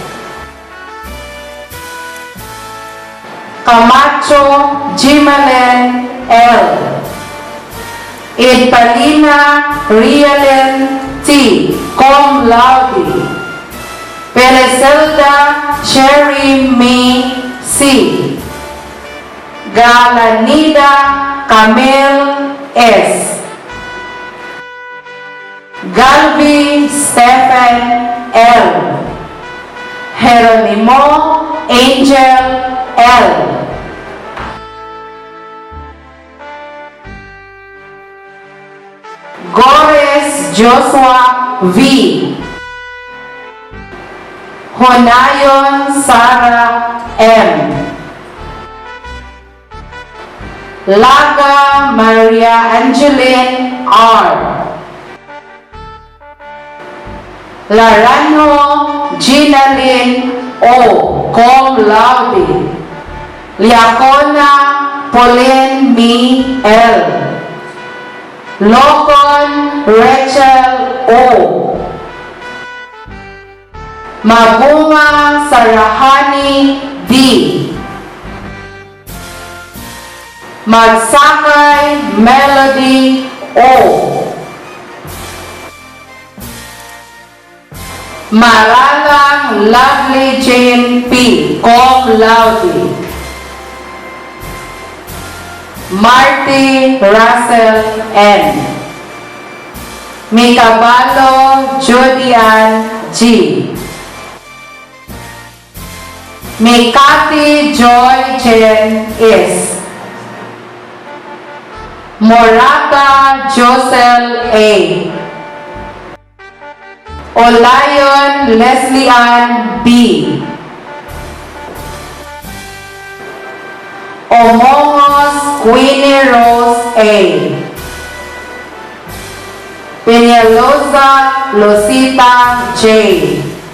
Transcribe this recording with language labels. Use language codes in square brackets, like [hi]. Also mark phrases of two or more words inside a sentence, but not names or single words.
[en] Camacho Jimalen L. Edpalina Rialen T. [la] Cum laude. [en] Pereselda Cherry May C. Galanida Camille S. Galvi Stephen L. Jeronimo Angel L. Gores Joshua V. Honayon Sarah M. Laga Maria Angeline R. Laranjo Ginalyn O. [la] Cum laude. [en] Liacona Pauline Mi L. Locon Rachel O. Magunga Sarahani D. Magsakay Melody O. Maralang Lovely Jane P. [la] Cum laude. [en] Marty Russell N. Mikabalo Julian G. Mikati Joy Jen S. Morata Josel A. Olayon Leslie Ann B. Omongos Queenie Rose A. Peñalosa Losita J.